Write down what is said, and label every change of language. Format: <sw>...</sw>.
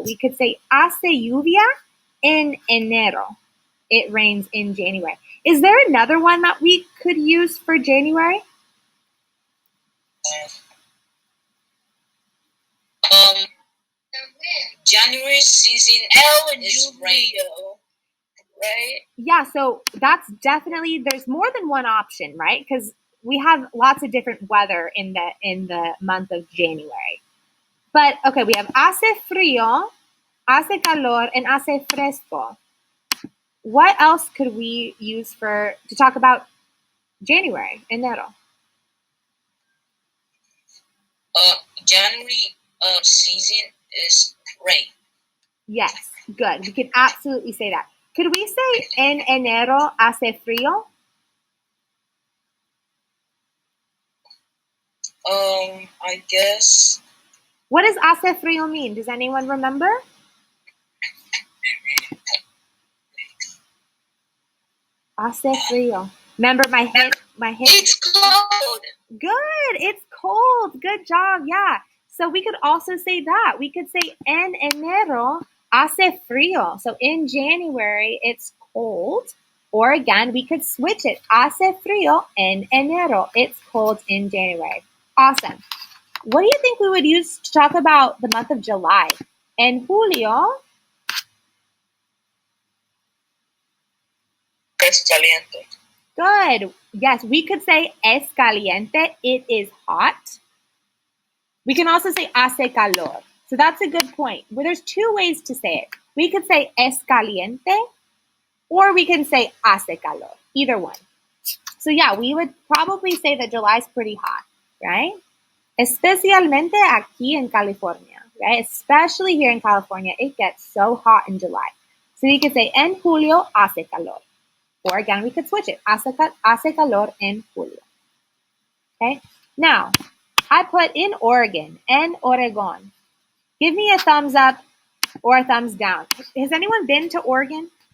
<en>We could say hace lluvia en enero. It rains in January. Is there another one that we could use for January? January season is rain, right? Yeah, so that's definitely, there's more than one option, right? Because we have lots of different weather in the month of January. But okay, we have hace frío, hace calor, and hace fresco. What else could we use to talk about January, enero? January season is rain. Yes, good. We could absolutely say that. Could we say en enero hace frío? I guess. What does hace frío mean? Does anyone remember? Hace frío. Remember my hint? It's cold. Good. It's cold. Good job. Yeah. So we could also say that. We could say en enero hace frío. So in January, it's cold. Or again, we could switch it. Hace frío en enero. It's cold in January. Awesome. What do you think we would use to talk about the month of July?</en> <es>En julio. Es caliente.</es> <en>Good. Yes, we could say es caliente. It is hot. We can also say hace calor. So that's a good point. Well, there's two ways to say it. We could say es caliente, or we can say hace calor. Either one. So yeah, we would probably say that July is pretty hot, right? Especialmente aquí en California, right? Especially here in California, it gets so hot in July. So we could say en julio hace calor. Or again, we could switch it.</en> <es>Hace calor en julio. Okay?</es> <en>Now, I put in Oregon, en Oregon. Give me a thumbs up or a thumbs down. Has anyone been to Oregon?</en>